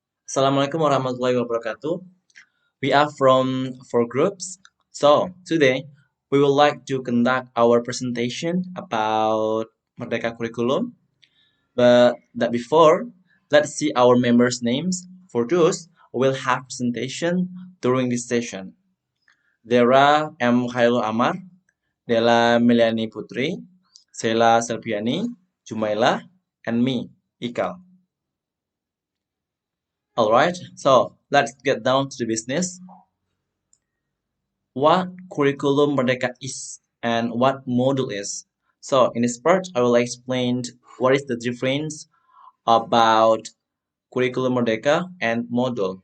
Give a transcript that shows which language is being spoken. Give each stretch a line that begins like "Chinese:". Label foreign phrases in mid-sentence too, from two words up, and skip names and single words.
Arabic: Assalamualaikum warahmatullahi wabarakatuh.
English: We are from four groups. So, today we would like to conduct our presentation about Merdeka Curriculum. But that before, let's see our members' names for those who will have presentation during this session. Dera M. Khairul Amar, Dela Meliani Putri, Sela Selviani, Jumaila, and me, Ikal. Alright, so let's get down to the business. What curriculum Merdeka is and what module is. So in this part, I will explain what is the difference about curriculum Merdeka and module.